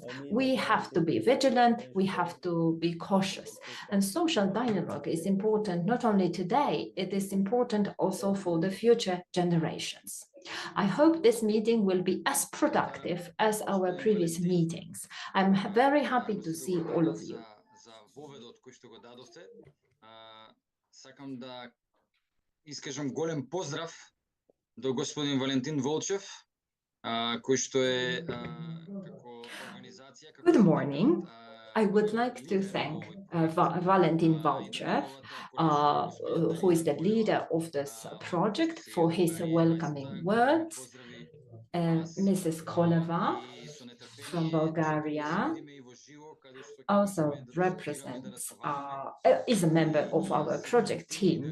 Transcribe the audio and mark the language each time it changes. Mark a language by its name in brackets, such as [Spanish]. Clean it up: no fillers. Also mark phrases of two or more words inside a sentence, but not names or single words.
[English] We have to be vigilant, we have to be cautious. And social dialogue is important not only today, it is important also for the future generations. I hope this meeting will be as productive as our previous meetings. I'm very happy to see all of you. [Macedonian] Сакам да искажам голем поздрав до господин Валентин Волчев, кој што е како организација. [English] Good morning. I would like to thank Valentin Volchev, who is the leader of this project, for his welcoming words. Mrs. Koleva from Bulgaria also represents, is a member of our project team.